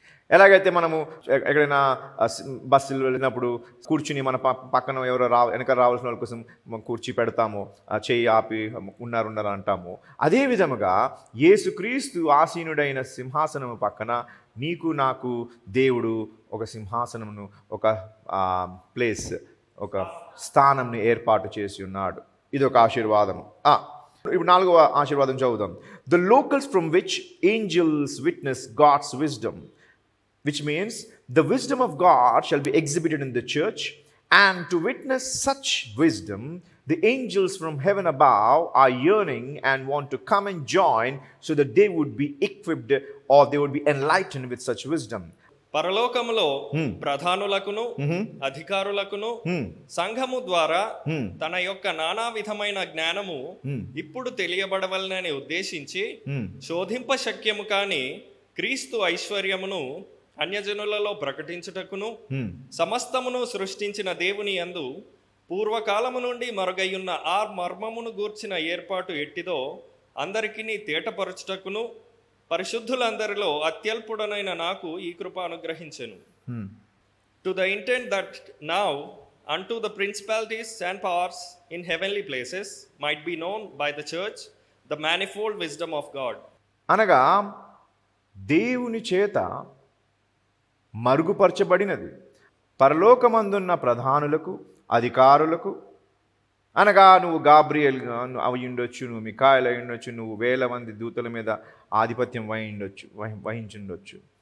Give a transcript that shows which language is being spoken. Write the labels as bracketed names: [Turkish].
[Telugu] ఎలాగైతే మనము ఎక్కడైనా బస్సులు వెళ్ళినప్పుడు కూర్చుని మన పక్కన ఎవరో వెనక రావాల్సిన వాళ్ళ కోసం కూర్చి పెడతాము, చేయి ఆపి ఉన్నారు అంటాము. అదే విధముగా యేసుక్రీస్తు ఆసీనుడైన సింహాసనము పక్కన నీకు నాకు దేవుడు ఒక సింహాసనమును, ఒక ప్లేస్, ఒక స్థానంని ఏర్పాటు చేసి ఉన్నాడు. ఇది ఒక ఆశీర్వాదము. ఇప్పుడు 4వ ఆశీర్వాదం చదువుదాం. [English] The locals from which angels witness God's wisdom, which means the wisdom of God shall be exhibited in the church, and to witness such wisdom the angels from heaven above are yearning and want to come and join so that they would be equipped or they would be enlightened with such wisdom. [Telugu] పరలోకములో ప్రధానులకును అధికారులకును సంఘము ద్వారా తన యొక్క నానా విధమైన జ్ఞానము ఇప్పుడు తెలియబడవలనని ఉద్దేశించి శోధింప శక్యము కాని క్రీస్తు ఐశ్వర్యమును అన్యజనులలో ప్రకటించుటకును సమస్తమును సృష్టించిన దేవుని యందు పూర్వకాలము నుండి మరుగయ్యున్న ఆ మర్మమును గూర్చిన ఏర్పాటు ఎట్టిదో అందరికిని తేటపరచుటకును పరిశుద్ధులందరిలో అత్యల్పుడనైన నాకు ఈ కృప అనుగ్రహించెను. [English] To the intent that now unto the principalities and powers in heavenly places might be known by the church the manifold wisdom of God. [Telugu] అనగా దేవుని చేత మరుగుపరచబడినది పరలోకమందున్న ప్రధానులకు అధికారులకు, అనగా నువ్వు గాబ్రియల్ అయి ఉండొచ్చు, నువ్వు మికాయల్ అయి ఉండొచ్చు, నువ్వు వేల మంది దూతల మీద ఆధిపత్యం వహించుండొచ్చు.